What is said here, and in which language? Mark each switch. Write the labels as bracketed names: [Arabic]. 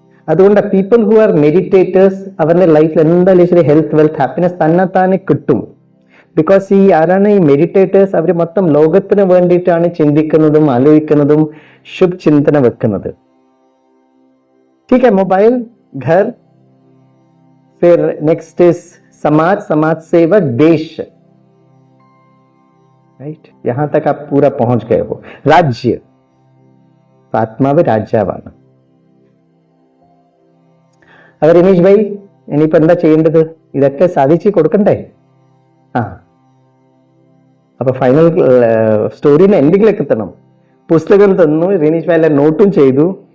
[Malayalam] അതുകൊണ്ട് [English] people who are meditators, [Malayalam] അവരുടെ ലൈഫിൽ എന്തായാലും ശരി ഹെൽത്ത്, വെൽത്ത്, ഹാപ്പിനെസ് തന്നെ കിട്ടും. ബിക്കോസ് ഈ ആരാണ് ഈ മെഡിറ്റേറ്റേഴ്സ്? അവർ മൊത്തം ലോകത്തിന് വേണ്ടിയിട്ടാണ് ചിന്തിക്കുന്നതും ആലോചിക്കുന്നതും ശുഭ ചിന്തന വെക്കുന്നത്. [Hindi] ठीक है, मोबाइल, घर, फिर नेक्स्ट इज समाज, समाज सेवक, देश. राइट, यहां तक आप पूरा पहुंच गए हो. [Malayalam] राज्य, ആത്മാവ് രാജാവാണ്. അപ്പൊ രമേശ് ഭായി, ഇനിയിപ്പോ എന്താ ചെയ്യേണ്ടത്? ഇതൊക്കെ സാധിച്ചു കൊടുക്കണ്ടേ? അപ്പൊ ഫൈനൽ സ്റ്റോറിന് എൻഡിങ്ങിലേക്ക് എത്തണം. പുസ്തകം തന്നു, റീനീഷ് ഭായി എല്ലാം നോട്ടും ചെയ്തു.